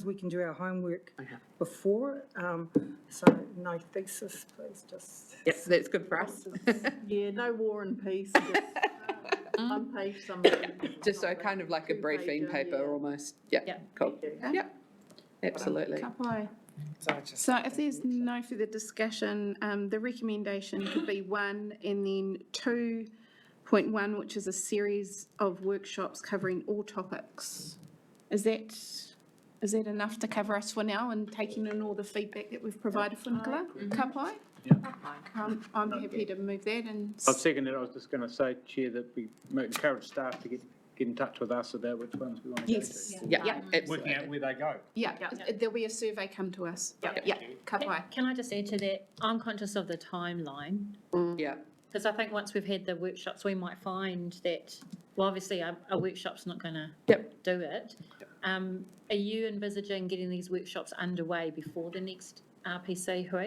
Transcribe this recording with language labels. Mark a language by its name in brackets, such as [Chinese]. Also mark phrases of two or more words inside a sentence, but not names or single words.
[English] We can do our homework Okay. before. So no thesis, please, just. Yep, that's good for us. Yeah, no war and peace, just one-page summary. Just so kind of like a briefing Two-pager, paper yeah. almost. Yeah, cool. Yep, absolutely. [Māori] Ka pai. [English] So if there's no further discussion, the recommendation could be 1 and then 2.1, which is a series of workshops covering all topics. Is that enough to cover us for now and taking in all the feedback that we've provided for Nicola? [Māori] Ka pai? [English] I'm happy to move that and. I'll second it. I was just going to say, Chair, that we might encourage staff to get in touch with us about which ones we want to go to. Yes. Yeah, Working absolutely. out where they go. Yeah, there'll be a survey come to us. Yeah, [Māori] ka pai. [English] Can I just add to that? I'm conscious of the timeline. Yeah. Because I think once we've had the workshops, we might find that, well, obviously a workshop's not going to do it. Are you envisaging getting these workshops underway before the next RPC hui?